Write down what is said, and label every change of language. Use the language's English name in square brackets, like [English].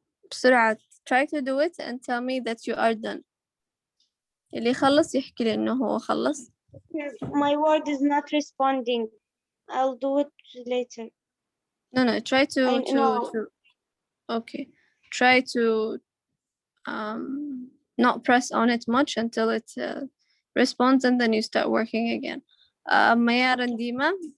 [Arabic] بسرعة, [English] try to do it and tell me that you are done. [Arabic] اللي يخلص يحكي لي إنه هو خلص. [English] My word is not responding. I'll do it later. No, try to know. okay. Try to not press on it much until it responds, and then you start working again. Mayar and Dima.